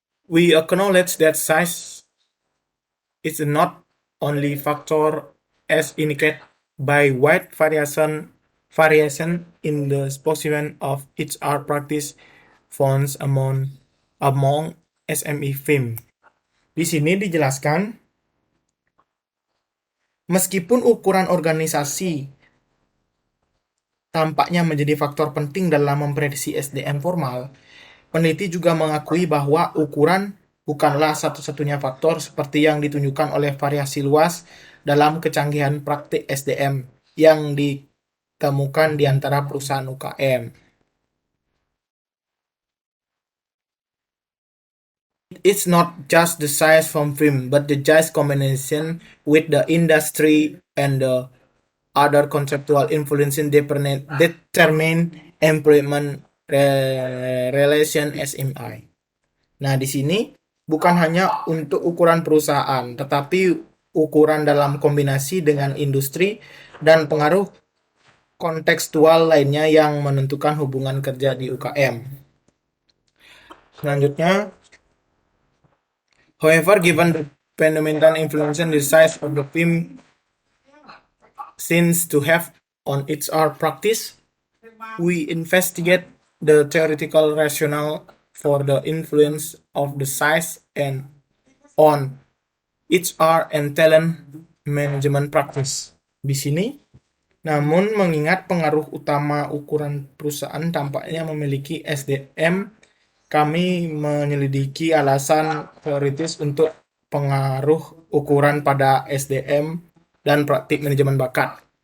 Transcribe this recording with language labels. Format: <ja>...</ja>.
<en>We acknowledge that size is not only factor as indicated by wide variation in the specimen of HR practice found among SME firm.</en> <id>Di sini dijelaskan, meskipun ukuran organisasi tampaknya menjadi faktor penting dalam memprediksi SDM formal, peneliti juga mengakui bahwa ukuran bukanlah satu-satunya faktor seperti yang ditunjukkan oleh variasi luas dalam kecanggihan praktik SDM yang ditemukan di antara perusahaan UKM.</id> <en>It's not just the size from firm, but the size combination with the industry and the other conceptual influencing determine employment relation SMI.</en> <id>Nah, di sini bukan hanya untuk ukuran perusahaan, tetapi ukuran dalam kombinasi dengan industri dan pengaruh kontekstual lainnya yang menentukan hubungan kerja di UKM. Selanjutnya,</id> <en>however, given the fundamental influence the size of the firm seems to have on HR practice, we investigate the theoretical rationale for the influence of the size and on HR and talent management practice.</en> <id>Di sini, namun mengingat pengaruh utama ukuran perusahaan tampaknya memiliki SDM, kami menyelidiki alasan teoritis untuk pengaruh ukuran pada SDM dan praktik manajemen bakat.</id>